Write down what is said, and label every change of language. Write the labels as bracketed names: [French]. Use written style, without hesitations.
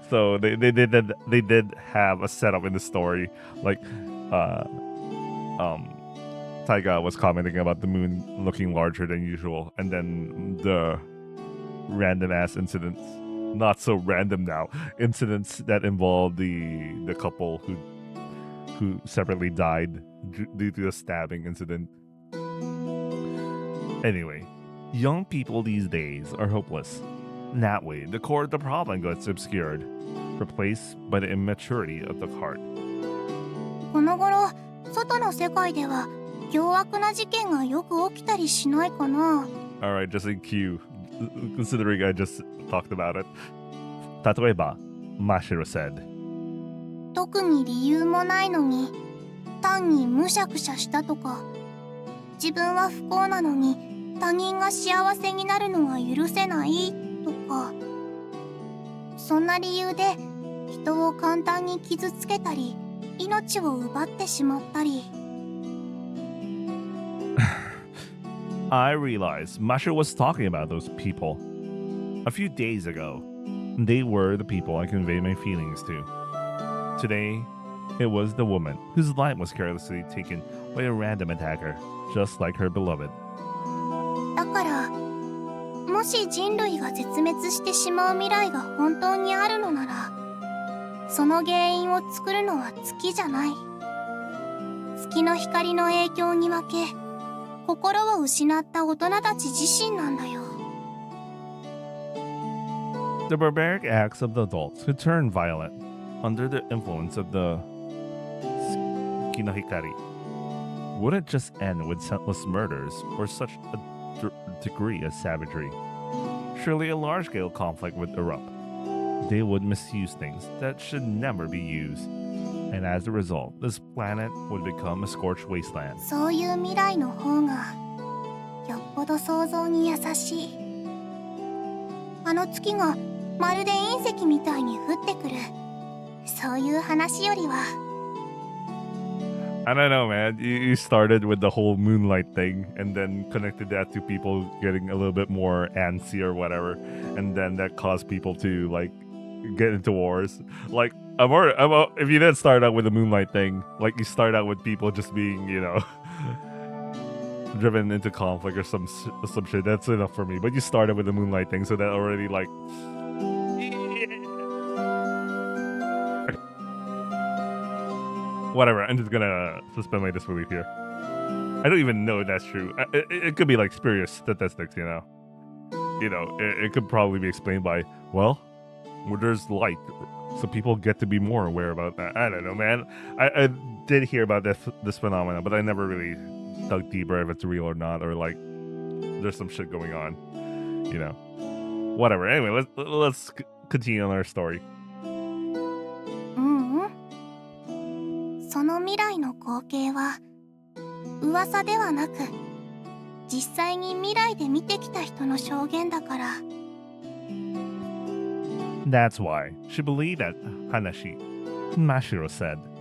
[English] So they did have a setup in the story, like Taiga was commenting about the moon looking larger than usual, and then the random ass incidents, not so random now, incidents that involved the couple who separately died due to a stabbing incident. Anyway, young people these days are hopeless. That way, the core of the problem gets obscured, replaced by the immaturity of the heart. [Japanese] この頃外の世界では凶悪な事件がよく起きたりしないかな。 [English] Alright, just in cue, considering I just talked about it. [Japanese] 例えば、 [English] Mashiro said, [Japanese] 特に理由もないのに単にむしゃくしゃしたとか、自分は不幸なのに他人が幸せになるのが許せないとか、そんな理由で人を簡単に傷つけたり命を奪ってしまったり。 [English] I realized Mashiro was talking about those people. A few days ago, they were the people I conveyed my feelings to. Today, it was the woman whose life was carelessly taken by a random attacker, just like her beloved. [Japanese] だからもし人類が絶滅してしまう未来が本当にあるのなら、その原因を作るのは月じゃない。月の光の影響に負け心を失った大人たち自身なんだよ。 [English] The barbaric acts of the adults who turn violent under the influence of the Kinohikari wouldn't just end with senseless murders or such a degree of savagery. Surely a large-scale conflict would erupt. They would misuse things that should never be used, and as a result, this planet would become a scorched wasteland. [Japanese] そういう未来の方がよっぽど想像に優しい。あの月がまるで隕石みたいに降ってくる、そういう話よりは。 [English] I don't know, man. You started with the whole moonlight thing and then connected that to people getting a little bit more antsy or whatever, and then that caused people to like get into wars. Like if you didn't start out with the moonlight thing, like you start out with people just being, you know, driven into conflict or some shit. That's enough for me. But you started with the moonlight thing, so that already like. Whatever, I'm just gonna suspend my disbelief here. I don't even know if that's true. It could be like spurious statistics, you know. It could probably be explained by, well, where there's light, so people get to be more aware about that. I don't know, man. I did hear about this phenomenon, but I never really dug deeper if it's real or not, or like there's some shit going on, you know. Whatever. Anyway, let's continue on our story. [Japanese] その未来の光景は噂ではなく実際に未来で見てきた人の証言だから。 [English] That's why she believed that Hanashi, Mashiro said.